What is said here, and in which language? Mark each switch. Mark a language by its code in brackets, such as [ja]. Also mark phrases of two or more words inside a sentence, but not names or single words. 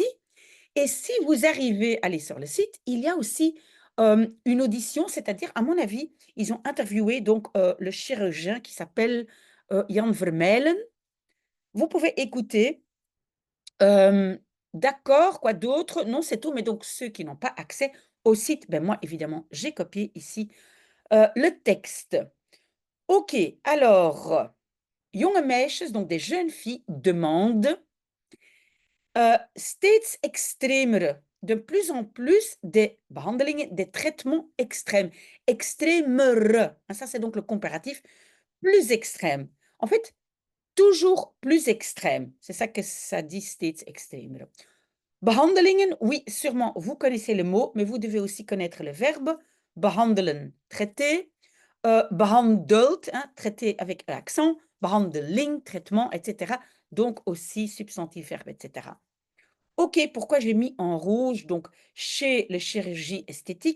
[fr] Et si vous arrivez à aller sur le site, il y a aussi une audition, c'est-à-dire, à mon avis, ils ont interviewé donc le chirurgien qui s'appelle Jan Vermeulen. Vous pouvez écouter. Hem, d'accord, quoi d'autre? Non, c'est tout, mais donc ceux qui n'ont pas accès au site, moi évidemment, j'ai copié ici, le texte. OK, alors, [nl] jonge meisjes, [fr] donc des jeunes filles demandent, [nl] steeds extremere, [fr] de plus en plus des behandelingen, des traitements extrêmes. Extremere, ça c'est donc le comparatif, plus extrême. En fait, toujours plus extrême, c'est ça que ça dit [nl] steeds extremere. [fr] Behandelingen, oui, sûrement, vous connaissez le mot, mais vous devez aussi connaître le verbe. Behandelen, traiter. Behandeld, hein, traiter avec l'accent. Behandeling, traitement, etc. Donc aussi substantif, verbe, etc. OK, pourquoi j'ai mis en rouge, donc chez le chirurgie esthétique?